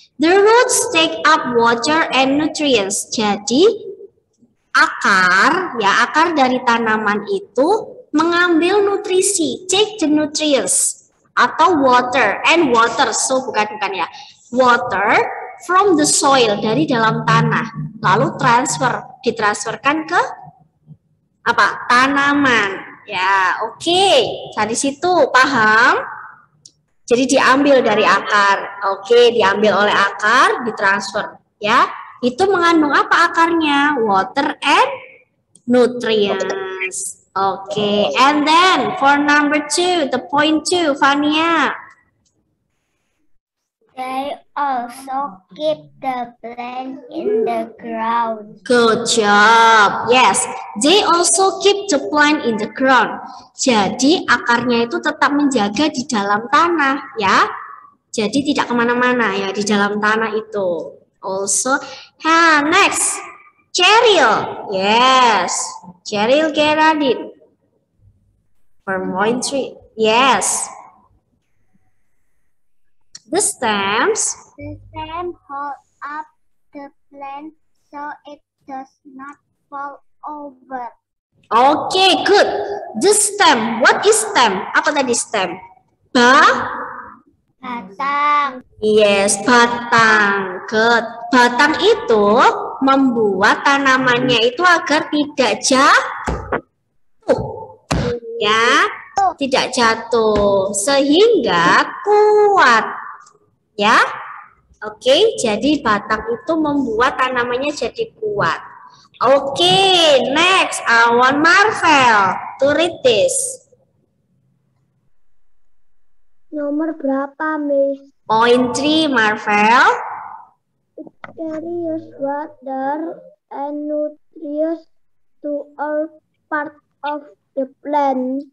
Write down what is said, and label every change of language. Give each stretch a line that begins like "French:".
English: The roots take up water and nutrients.
Indonesian: Jadi, akar dari tanaman itu mengambil nutrisi.
English: Take the nutrients.
Indonesian: Atau
English: water. And water. So,
Indonesian: bukan ya.
English: Water from the soil.
Indonesian: Dari dalam tanah. Lalu ditransferkan ke apa? Tanaman. Ya, oke. Dari situ paham? Jadi diambil dari akar. Oke, diambil oleh akar, ditransfer, ya. Itu mengandung apa akarnya?
English: Water and nutrients. Oke, and then for number 2, the point 2, Fania. They also keep the plant in the ground. Good job. Yes, they also keep the plant in the ground.
Indonesian: Jadi akarnya itu tetap menjaga di dalam tanah, ya. Jadi tidak kemana-mana ya di dalam tanah itu.
English: Also, next, Cheryl. Yes, Cheryl Geraldine. For point 3. Yes. The stems hold up the plant so it does not fall over. Okay, good. The stem. What is stem?
Indonesian: Apa tadi
English: stem?
Indonesian: Batang.
English: Yes, batang. Good.
Indonesian: Batang itu membuat tanamannya itu agar tidak jatuh. Ya, tidak jatuh. Sehingga kuat. Ya, oke. Jadi batang itu membuat tanamannya jadi kuat.
English: Oke, next, I want Marvel to read this.
Indonesian: Nomor berapa, Miss?
English: Point 3, Marvel. Carries water and nutrients to all part of the plant.